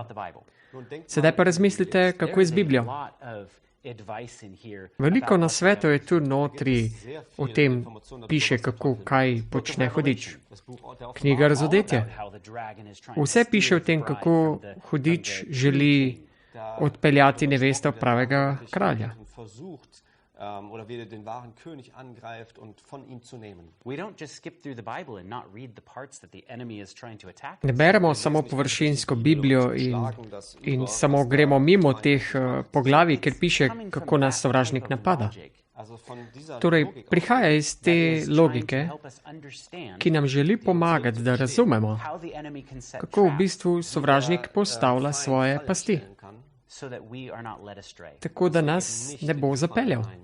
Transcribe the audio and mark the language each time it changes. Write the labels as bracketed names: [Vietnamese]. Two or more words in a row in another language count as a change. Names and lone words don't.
[Slovenian] Sedaj pa razmislite, kako je z Biblijo. Veliko nasvetov je tu notri, o tem piše, kaj počne hudič. Knjiga Razodetje. Vse piše o tem, kako hudič želi odpeljati nevesto pravega kralja. [German] Oder wie er den wahren König angreift und von ihm zu nehmen. [English] We don't just skip through the Bible and not read the parts that the enemy is trying to attack. [Slovenian] Ne beremo samo površinsko Biblijo in samo gremo mimo teh poglavij, kjer piše, kako nas sovražnik napada. Torej, prihaja iz te logike, ki nam želi pomagati, da razumemo, kako v bistvu sovražnik postavlja svoje pasti, tako da nas ne bo zapeljal.